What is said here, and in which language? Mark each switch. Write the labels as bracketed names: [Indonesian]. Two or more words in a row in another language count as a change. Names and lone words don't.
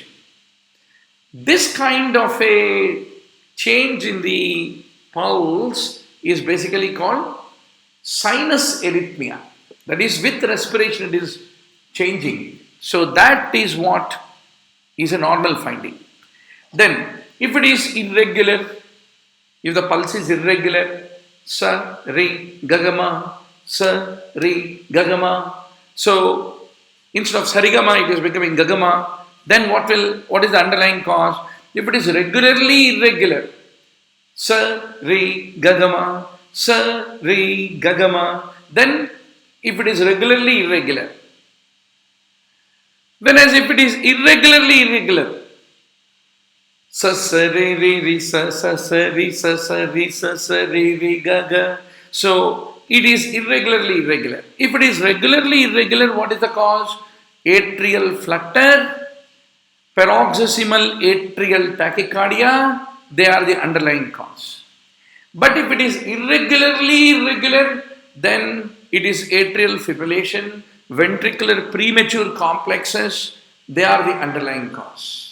[English] This kind of a change in the pulse is basically called sinus arrhythmia. That is, with respiration it is changing. So that is what is a normal finding. Then, if it is irregular, if the pulse is irregular, sa, re, gagama, sa, re, gagama. So, instead of sarigama, it is becoming gagama. Then what is the underlying cause? If it is regularly irregular, sa, re, gagama, sa, re, gagama. Then, if it is regularly irregular. Whereas if it is irregularly irregular, sa, sa, re, re, re, sa, sa, sa, re, sa, sa, re, sa, sa, re, re, ga, ga. So, it is irregularly irregular. If it is regularly irregular, what is the cause? Atrial flutter, paroxysmal atrial tachycardia, they are the underlying cause. But if it is irregularly irregular, then it is atrial fibrillation, ventricular premature complexes, they are the underlying cause.